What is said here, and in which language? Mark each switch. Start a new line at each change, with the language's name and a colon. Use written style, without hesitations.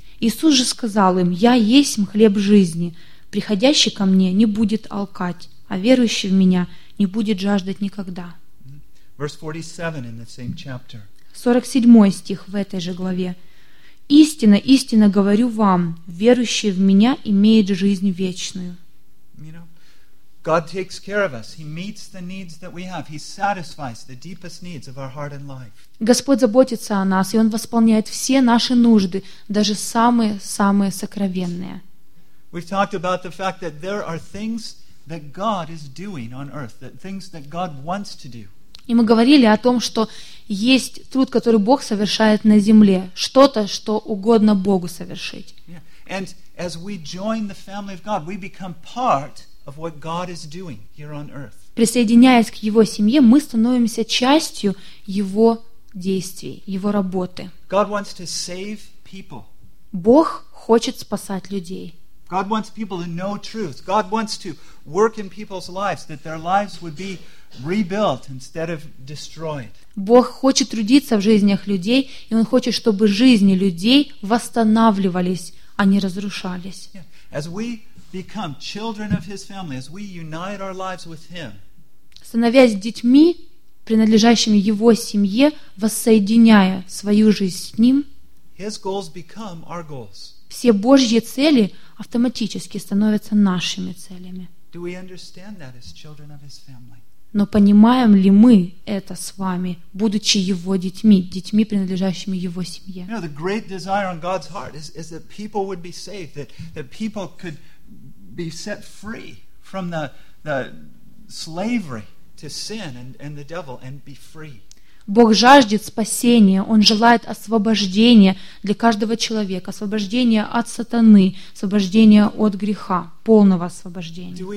Russian: Иисус же сказал им: «Я есть хлеб жизни. Приходящий ко мне не будет алкать, а верующий в меня не будет жаждать никогда».
English: Verse 47 in the same chapter.
Russian: 47 стих в этой же главе. «Истинно, истинно говорю вам, верующий в меня имеет жизнь вечную».
English: You know, God takes care of us. He meets the needs that we have. He satisfies the deepest needs of our heart and life.
Russian: Господь заботится о нас, и Он восполняет все наши нужды, даже самые-самые сокровенные.
English: We've talked about the fact that there are things that God is doing on earth, that things that God wants to do.
Russian: И мы говорили о том, что есть труд, который Бог совершает на земле, что-то, что угодно Богу совершить.
English: Yeah. And as we join the family of God, we become part of what God is doing here on earth.
Russian: Присоединяясь к Его семье, мы становимся частью Его действий, Его работы.
English: God wants to save people.
Russian: Бог хочет спасать людей.
English: God wants people to know truth. God wants to work in people's lives, that their lives would be rebuilt instead of destroyed.
Russian: Бог хочет трудиться в жизнях людей, и Он хочет, чтобы жизни людей восстанавливались, а не разрушались.
English: Yeah. As we become children of His family, as we unite our lives with Him,
Russian: становясь детьми, принадлежащими Его семье, воссоединяя свою жизнь с Ним,
English: His goals become our goals.
Russian: Все Божьи цели автоматически становятся нашими целями.
English: Do we understand that as children of His family?
Russian: Но понимаем ли мы это с вами, будучи Его детьми, детьми, принадлежащими Его семье?
English: You know, the great desire on God's heart is that people would be saved, that people could be set free from the slavery to sin and the devil and be free.
Russian: Бог жаждет спасения, Он желает освобождения для каждого человека, освобождения от сатаны, освобождения от греха, полного освобождения.